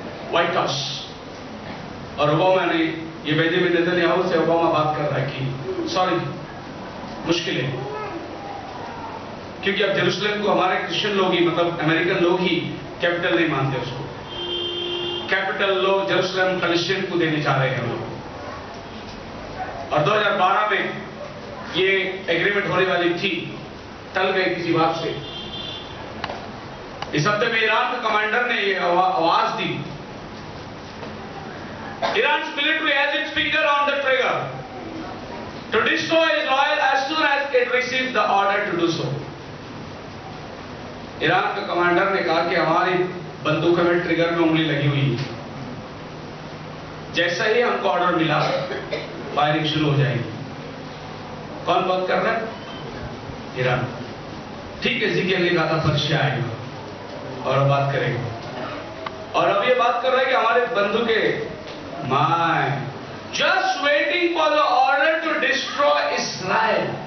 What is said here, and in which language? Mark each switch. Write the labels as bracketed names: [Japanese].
[Hindi] White house और Obama ने, ये बेंजामिन नेतन्याहू से ओबामा बात कर रहा है कि सॉरी, मुश्किल है, क्योंकि अब जेरूसलम को हमारे क्रिश्चियन लोग ही, मतलब अमेरिकन लोग ही कैपिटल नहीं मानते उसको। कैपिटल लोग जेरूसलम फलस्तीन को देने जा रहे हैं लोग। और 2012 में ये एग्रीमेंट होने वाली थी, टल गई किसी बात से। इस हफ्ते में ईरान के कमांडर ने ये आवाज दी, [English] Iran's military has its finger on the trigger to destroy Israel as soon as it receives the order to do so. [Hindi] Iran के कमांडर ने कहा कि हमारी बंदूकों में ट्रिगर में उंगली लगी हुई है, जैसा ही हमको ऑर्डर मिला फायरिंग शुरू हो जाएगी। कौन बात कर रहा है? ईरान। ठीक है, जिक्र ने कहा था पर्शिया आएगा और बात करेगा, और अब ये बात कर रहा है कि हमारे बंदूकें [English] My just waiting for the order to destroy Israel.